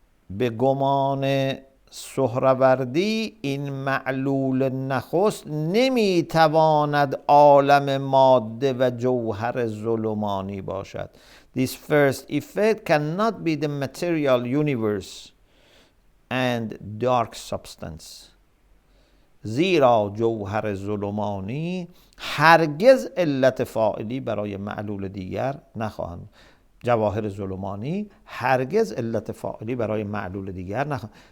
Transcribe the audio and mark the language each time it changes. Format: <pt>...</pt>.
<fa>به گمان سهروردی این معلول نخست نمیتواند عالم ماده و جوهر ظلمانی باشد.</fa> <en>This first effect cannot be the material universe and dark substance.</en> <fa>زیرا جوهر ظلمانی هرگز علت فاعلی برای معلول دیگر نخواهند. جواهر ظلمانی هرگز علت فاعلی برای معلول دیگر نخواهند.</fa>